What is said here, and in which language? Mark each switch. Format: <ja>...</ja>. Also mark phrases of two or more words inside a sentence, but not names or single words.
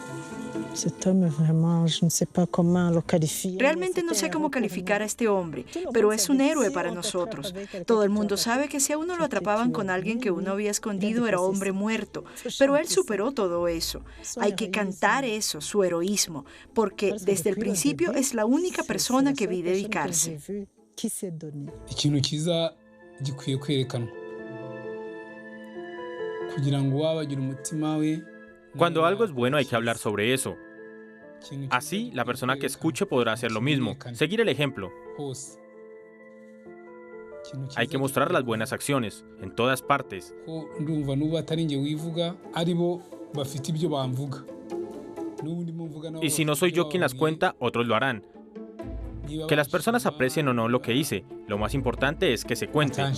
<es>Realmente no sé cómo calificar a este hombre, pero es un héroe para nosotros. Todo el mundo sabe que si a uno lo atrapaban con alguien que uno había escondido era hombre muerto, pero él superó todo eso. Hay que cantar eso, su heroísmo, porque desde el principio es la única persona que vi dedicarse.</es> <rw>ikintu cyiza gikwiye kwerekanwa kugira ngo wabagira umutima we.</rw> <es>Cuando algo es bueno hay que hablar sobre eso. Así, la persona que escuche podrá hacer lo mismo, seguir el ejemplo. Hay que mostrar las buenas acciones, en todas partes.</es> <rw>Ndumva nuba atari nge wivuga aribo bafite ibyo bamvuga.</rw> <es>Y si no soy yo quien las cuenta, otros lo harán. Que las personas aprecien o no lo que hice, lo más importante es que se cuente.</es>